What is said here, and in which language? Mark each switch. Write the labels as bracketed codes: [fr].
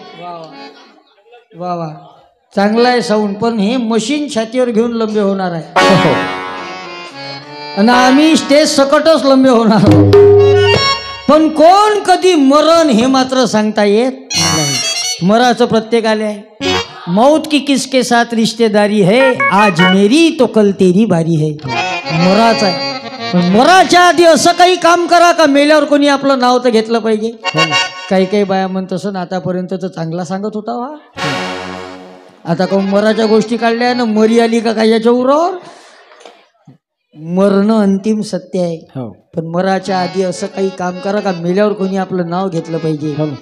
[mr] वा वा वा, चांगला आहे साऊंड. पण हे मशीन छातीवर घेऊन लंबे होणार आहे. आणि आम्ही स्टेज सकटच लंबे होणार. पण कोण कधी मरण हे मात्र सांगता येत नाही. मराचं प्रत्येकाले आहे. [hi] मौत की किसके साथ रिश्तेदारी है, आज मेरी तो कल तेरी बारी है. [mr] मराच आहे. पण मराच्या आधी असं काही काम करा का मेल्यावर कोणी आपलं नाव तर घेतलं पाहिजे. काही काही बाया म्हणत असं आतापर्यंत तर चांगला सांगत होता हा. आता का मराच्या गोष्टी काढल्या ना, मरी आली का काय याच्या उरावर. मरणं अंतिम सत्य आहे. पण मराच्या आधी असं काही काम करा का मेल्यावर कोणी आपलं नाव घेतलं पाहिजे.